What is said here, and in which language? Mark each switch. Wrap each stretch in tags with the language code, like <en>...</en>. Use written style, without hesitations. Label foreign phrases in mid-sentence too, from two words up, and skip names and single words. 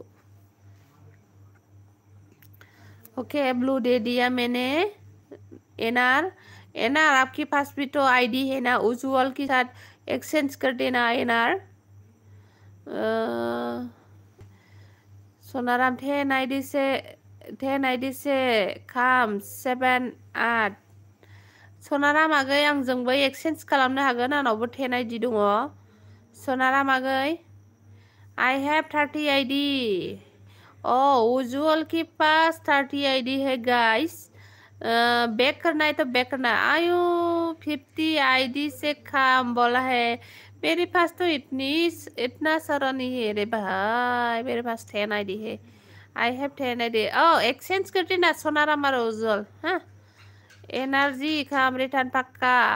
<hi>ओके ब्लू दे दिया मैंने एनआर एनआर आपके पास भी तो आईडी है ना उज्जवल के साथ एक्सचेंज कर देना एनआर सोनाराम 10</hi> <brx>आईडी से खाम 7 8 सोनाराम आगै आंजोंबो एक्सचेंज खालामनो हागोन आंनावबो 10 आईडी दङ सोनाराम आगै</brx> <en>I have 30 ID</en> <hi>उज्जवल के पास 30 आईडी है गाइस बैक करना है तो बैक करना है आयु 50 आईडी से काम बोला है मेरे पास तो इतना सारा नहीं है रे भाई मेरे पास 10 आईडी है</hi> <en>I have 10 ID</en> <hi>एक्सचेंज कर देना सोनाराम और उज्जवल हाँ एनर्जी</hi> <en>come return</en> <hi>पक्का</hi>